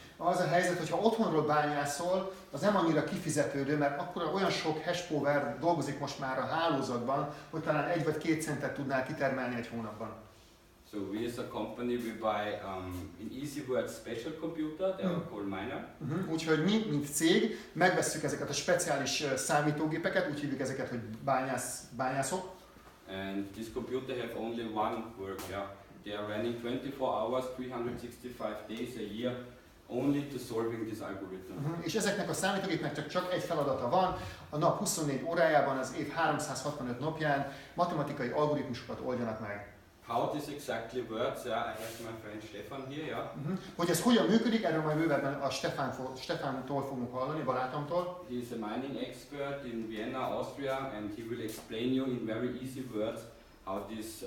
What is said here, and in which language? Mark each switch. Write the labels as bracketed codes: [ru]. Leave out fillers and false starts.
[hu] Az a helyzet, hogyha otthonról bányászol, az nem annyira kifizetődő, mert akkor olyan sok hash power dolgozik most már a hálózatban, hogy talán 1 vagy 2 centet tudnál kitermelni egy hónapban. [en] So we as a company, we buy in easy words special computer, they are called miner. [hu] Úgyhogy mi, mint cég, megvesszük ezeket a speciális számítógépeket, úgy hívjuk ezeket, hogy bányászok. [en] And this computer have only one work. Yeah, they are running 24 hours, 365 days a year, only to solving this algorithm. [hu] És ezeknek a számítógépnek csak egy feladata van, a nap 24 órájában, az év 365 napján matematikai algoritmusokat oldjanak meg. [en] How this exactly works, yeah, I have my friend Stefan here, yeah. [hu] Hogy ez hogyan működik, erről majd bővebben a Stefántól fogunk hallani, barátomtól. [en] He is a mining expert in Vienna, Austria, and he will explain you in very easy words how this